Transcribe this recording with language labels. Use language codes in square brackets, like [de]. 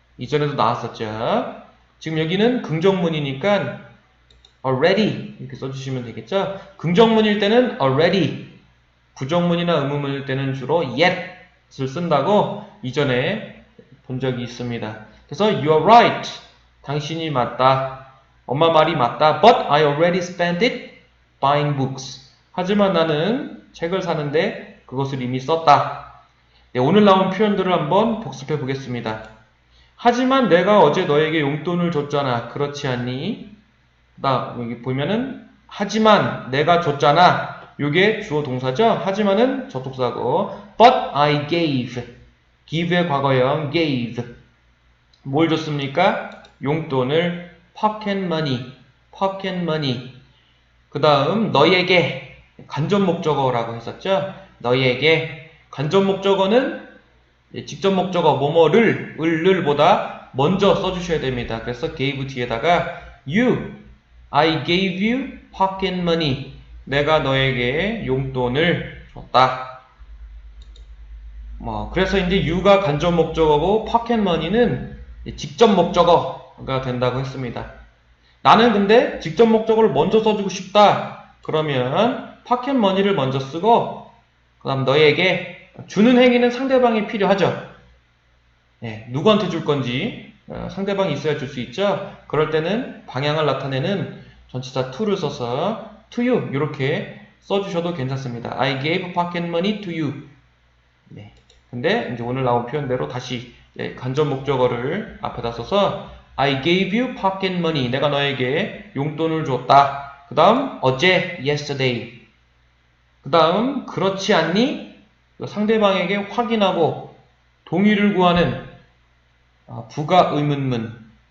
[ko] 이전에도 나왔었죠. 지금 여기는 긍정문이니까 already 이렇게 써주시면 되겠죠. 긍정문일 때는 already, 부정문이나 의문문일 때는 주로 yet을 쓴다고 이전에 본 적이 있습니다. 그래서 [en] you are right, [ko] 당신이 맞다, 엄마 말이 맞다, [en] but I already spent it buying books. [ko] 하지만 나는 책을 사는데 그것을 이미 썼다. 네, 오늘 나온 표현들을 한번 복습해 보겠습니다. 하지만 내가 어제 너에게 용돈을 줬잖아. 그렇지 않니? 여기 보면은 하지만 내가 줬잖아. 요게 주어 동사죠. 하지만은 접속사고 [en] but I gave. [ko] give의 과거형 gave. 뭘 줬습니까? 용돈을 [en] pocket money. pocket money. [ko] 그 다음 너에게 간접 목적어라고 했었죠. 너에게 간접 목적어는 직접 목적어 뭐뭐를 을보다 먼저 써주셔야 됩니다. 그래서 [en] gave [ko] 뒤에다가 [en] I gave you pocket money. [ko] 내가 너에게 용돈을 줬다. 그래서 이제 you가 간접 목적어고 pocket money는 직접 목적어가 된다고 했습니다. 나는 근데 직접 목적어를 먼저 써주고 싶다. 그러면 pocket money를 먼저 쓰고 그 다음 너에게 주는 행위는 상대방이 필요하죠. 네, 누구한테 줄 건지 상대방이 있어야 줄 수 있죠. 그럴 때는 방향을 나타내는 전치사 to를 써서 to you 이렇게 써주셔도 괜찮습니다. [en] I gave pocket money to you. [ko] 네. 근데 이제 오늘 나온 표현대로 다시 간접 목적어를 앞에다 써서 [en] I gave you pocket money. [ko] 내가 너에게 용돈을 줬다. 그 다음 어제 yesterday. 그 다음 그렇지 않니? 상대방에게 확인하고 동의를 구하는 부가 의문문.